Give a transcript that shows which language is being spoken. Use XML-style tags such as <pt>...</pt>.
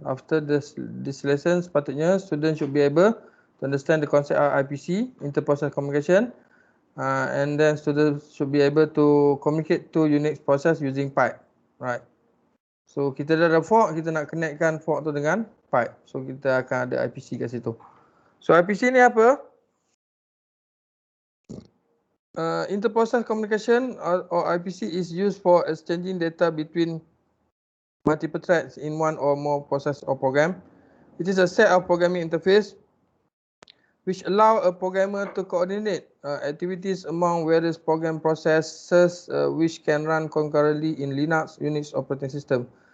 <en>After this lesson,</en> <ms>sepatutnya</ms> <en>student should be able to understand the concept of IPC, interprocess communication, and then student should be able to communicate to Unix process using pipe. Right. So</en> <ms>kita dah ada fork, kita nak connectkan fork tu dengan pipe. So kita akan ada IPC kat situ. So IPC ni apa?</ms> <en>Interprocess communication or IPC is used for exchanging data between multiple threads in one or more process or program. It is a set of programming interface which allow a programmer to coordinate activities among various program processes which can run concurrently in Linux, Unix operating system.</en>